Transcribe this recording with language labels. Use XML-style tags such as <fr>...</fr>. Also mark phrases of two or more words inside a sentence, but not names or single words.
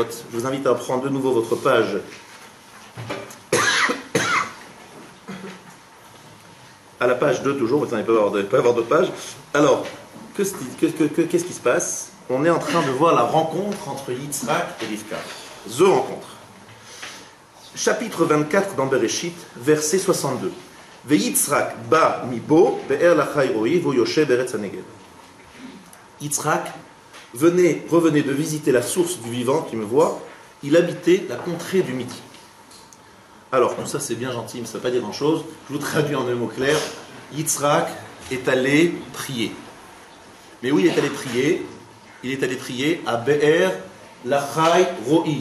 <fr>Je vous invite à prendre de nouveau votre page. À la page 2 toujours, mais il ne peut pas avoir d'autres pages. Alors, qu'est-ce qui se passe? On est en train de voir la rencontre entre Yitzhak et Rivka. The rencontre. Chapitre 24 dans Bereshit, verset 62.</fr> <he>ויצחק בא מבוא באר לחי ראי והוא יושב בארץ הנגב.</he> <fr>Yitzhak revenait de visiter la source du vivant qui me voit. Il habitait la contrée du Midi. Alors, tout ça c'est bien gentil, mais ça ne veut pas dire grand-chose. Je vous traduis en un mot clair. Yitzhak est allé prier. Mais où il est allé prier? Il est allé prier à Be'er Lachai Roi.</fr>